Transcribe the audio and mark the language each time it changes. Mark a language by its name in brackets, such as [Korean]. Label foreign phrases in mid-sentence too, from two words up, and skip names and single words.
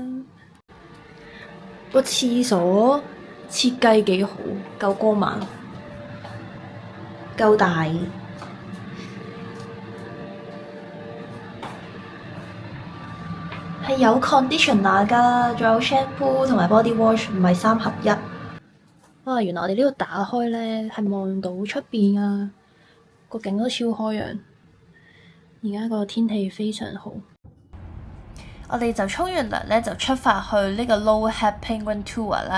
[Cantonese] 個廁所設計幾好，夠光猛。夠大， 係有 conditioner 㗎，仲有 shampoo 同埋 [English] body wash， [Cantonese] 唔係3合1。哇！原來我哋呢度打開咧係望到出邊啊，個景都超開揚。而家個天氣非常好。我哋就沖完涼咧，就出發去呢個 Low Head Penguin Tour 啦。